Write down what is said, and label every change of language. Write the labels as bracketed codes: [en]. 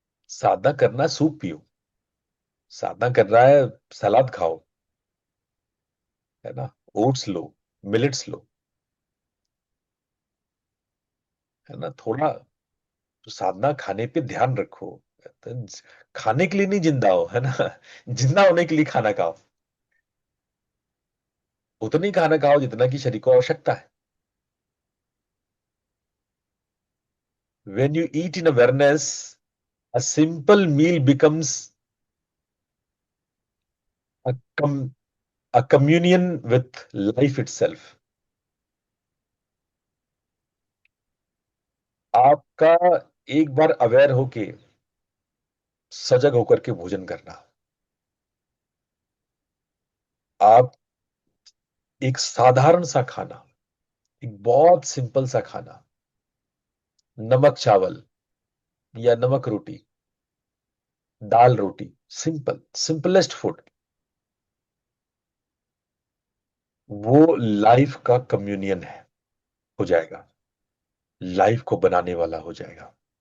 [hi] साधना करना सूप पियो, साधना कर रहा है सलाद खाओ, है ना, ओट्स लो, मिलेट्स लो, है ना, थोड़ा तो साधना खाने पे ध्यान रखो। तो खाने के लिए नहीं जिंदा हो, है ना, जिंदा होने के लिए खाना खाओ। उतनी खाना खाओ जितना कि शरीर को आवश्यकता है। [en] When you eat in awareness, a simple meal becomes a, a communion with life itself. [hi] आपका एक बार अवेयर होके, सजग होकर के भोजन करना। आप एक साधारण सा खाना, एक बहुत सिंपल सा खाना, नमक चावल या नमक रोटी, दाल रोटी, सिंपल, सिंपलेस्ट फूड, वो लाइफ का कम्युनियन है, हो जाएगा, लाइफ को बनाने वाला हो जाएगा।